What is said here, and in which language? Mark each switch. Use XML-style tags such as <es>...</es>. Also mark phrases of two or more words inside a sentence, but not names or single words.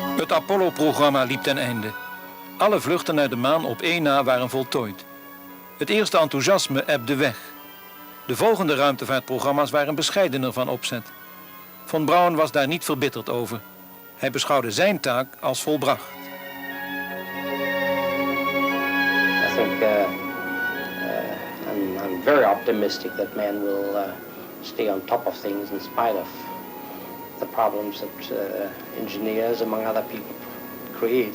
<nl>Het Apollo-programma liep ten einde. Alle vluchten naar de maan op één na waren voltooid. Het eerste enthousiasme ebde weg. De volgende ruimtevaartprogramma's waren bescheidener van opzet. Von Braun was daar niet verbitterd over. Hij beschouwde zijn taak als volbracht.</nl> <en>I think I'm very optimistic that man will stay on top of things in spite of the problems that engineers, among other people, create.</en>